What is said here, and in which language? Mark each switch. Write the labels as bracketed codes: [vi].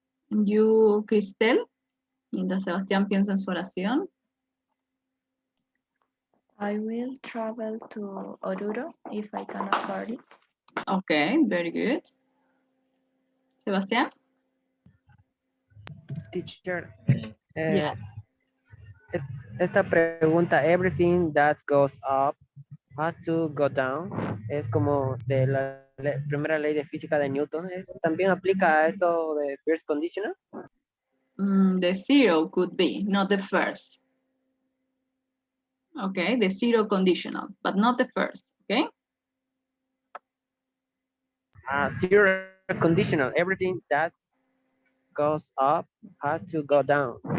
[es] You, Cristel, mientras Sebastián piensa en su oración. [en] I will travel to Oruro if I can afford it. Okay, very good. Sebastián? Teacher, Yes. [es] esta pregunta, [en] everything that goes up has to go down, [es] es como de la primera ley de física de Newton. ¿También aplica a esto de first conditional? [en] The zero could be, not the first. Okay, the zero conditional, but not the first, okay? Zero conditional, everything that goes up has to go down.